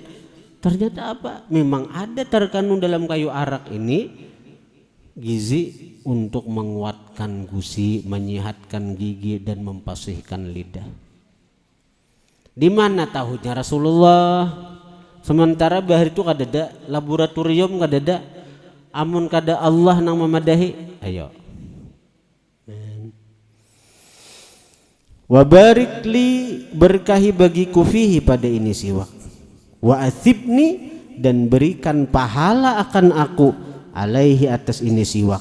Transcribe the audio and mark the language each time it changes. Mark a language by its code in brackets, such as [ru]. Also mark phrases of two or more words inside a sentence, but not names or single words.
[id] Ternyata apa? Memang ada terkandung dalam kayu arak ini gizi untuk menguatkan gusi, menyehatkan gigi dan mempasihkan lidah. Di mana tahunya Rasulullah? [bjn] Sementara bahar itu kadada, laboratorium kadada, amun kada Allah nang memadahi. [id] Ayo. [ar] وبارك لي, [id] berkahi bagiku fihi pada ini siwak. [ar] وأثبني, [id] dan berikan pahala akan aku alaihi atas ini siwak.